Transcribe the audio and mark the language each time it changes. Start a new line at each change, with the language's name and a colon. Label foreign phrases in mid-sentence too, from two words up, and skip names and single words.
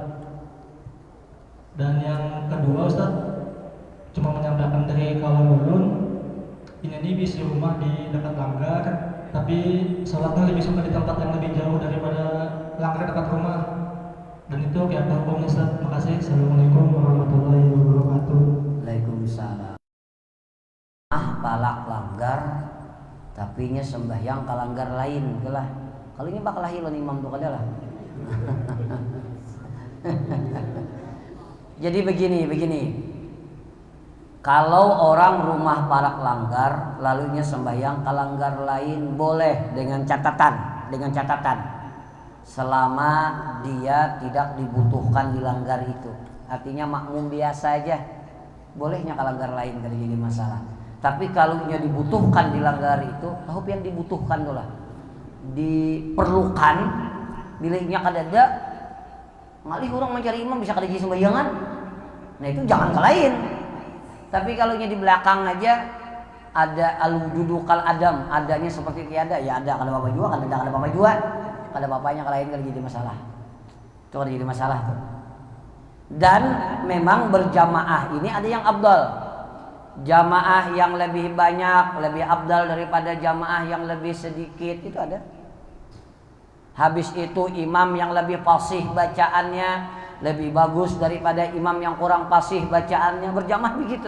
Indonesian: Dan yang kedua Ustaz, cuma menyampaikan dari kawan ulun, ini bisa rumah di dekat langgar, tapi sholatnya lebih suka di tempat yang lebih jauh daripada langgar dekat rumah. Dan itu kayak apa hukumnya Ustaz? Makasih. Assalamualaikum warahmatullahi wabarakatuh. Waalaikumsalam.
Banjar: Palak langgar, tapi nya sembahyang ke langgar lain, lah. Kalau ini bakal hilon imam tuh adalah.
Indonesian: Jadi begini. Kalau orang rumah parak langgar, lalunya sembahyang ke langgar lain boleh dengan catatan, selama dia tidak dibutuhkan di langgar itu. Artinya makmum biasa aja, bolehnya ke langgar lain tidak jadi masalah. Tapi kalau dia dibutuhkan di langgar itu, tahu yang dibutuhkan tuh lah.
Banjar: Diperlukan bilihnya kadada ngalih orang mencari imam bisa kada jadi sembayangan.
Indonesian: Nah itu jangan ke lain. Tapi kalau di belakang aja ada
Arabic: الوجود كالعدم,
Banjar: adanya seperti tiada, ya ada kada apa juga, kada apa juga, kada bapaknya ke lain kada jadi masalah. Itu kada jadi masalah tuh.
Indonesian: Dan memang berjamaah ini ada yang afdal. Jamaah yang lebih banyak lebih afdal daripada jamaah yang lebih sedikit, itu ada. Habis itu imam yang lebih fasih bacaannya lebih bagus daripada imam yang kurang fasih bacaannya, berjamaah begitu.